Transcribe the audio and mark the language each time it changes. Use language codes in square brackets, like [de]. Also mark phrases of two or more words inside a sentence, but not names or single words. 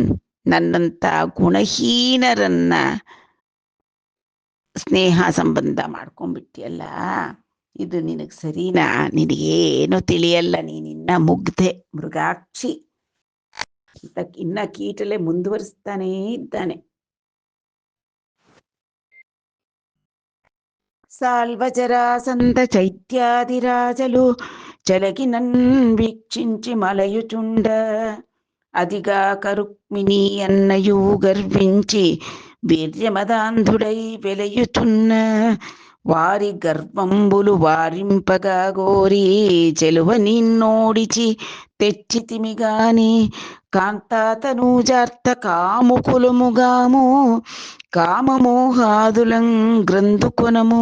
[kn] ನನ್ನಂತ ಗುಣಹೀನರನ್ನ ಸ್ನೇಹ ಸಂಬಂಧ ಮಾಡ್ಕೊಂಡ್ಬಿಟ್ಟಿಯಲ್ಲ, ಇದು ನಿನಗೆ ಸರಿನಾ? ನಿನಗೇನು ತಿಳಿಯಲ್ಲ, ನೀನಿನ್ನ ಮುಗ್ಧೆ, ಮೃಗಾಕ್ಷಿ. ಇನ್ನ ಕೀಟಲೆ ಮುಂದುವರಿಸ್ತಾನೇ ಇದ್ದಾನೆ. [te] సాల్వజరాసంద చైత్యాదిరాజలు చలగినన్ వీక్షించి మలయుచుండ, అదిగా కరుక్మిణి అన్నయు గర్వించి వీర్యమదాంధుడై వెలయుచున్న, వారి గర్వంబులు వారింపగా గోరి చెలువ నిన్నోడిచి తెచ్చితిమిగాని, కాంతాతనూజార్త కాముకులముగాము కామమోహాదులం గ్రంథుకొనము.